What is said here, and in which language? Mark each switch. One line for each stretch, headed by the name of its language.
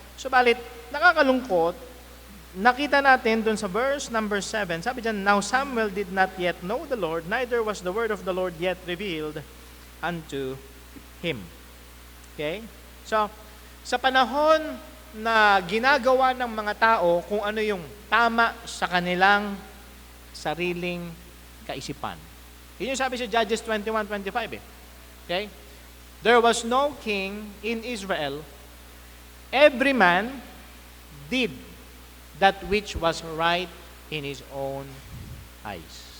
Filipino: Subalit, nakakalungkot, nakita natin dun sa verse number 7, sabi dyan,
English: Now Samuel did not yet know the Lord, neither was the word of the Lord yet revealed unto him. Okay?
Filipino: So, sa panahon na ginagawa ng mga tao kung ano yung tama sa kanilang sariling kaisipan. Yun yung sabi sa Judges 21:25 . Okay?
English: There was no king in Israel. Every man did that which was right in his own eyes.